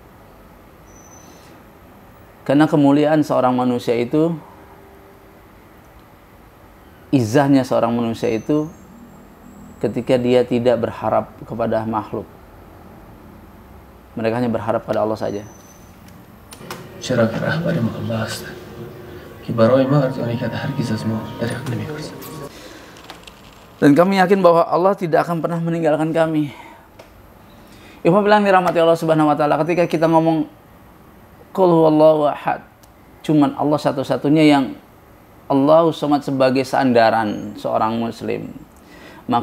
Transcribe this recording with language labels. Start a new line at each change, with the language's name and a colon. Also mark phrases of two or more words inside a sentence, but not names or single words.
Indonesian: Karena kemuliaan seorang manusia itu, izahnya seorang manusia itu ketika dia tidak berharap kepada makhluk. Mereka hanya berharap pada Allah saja.
Persian: چرا که رهبر ما الله است که برای ما ارزانی کرده هرگز از ما دریغ نمی‌ورزد.
Indonesian: Dan kami yakin bahwa Allah tidak akan pernah meninggalkan kami. Ikhwan bilang dirahmati Allah
Arabic: Subhanahu wa taala,
Indonesian: ketika kita ngomong
Arabic: qul huwallahu ahad,
Indonesian: cuman Allah satu-satunya yang
Arabic: Allahu Samad
Indonesian: sebagai sandaran seorang muslim, maka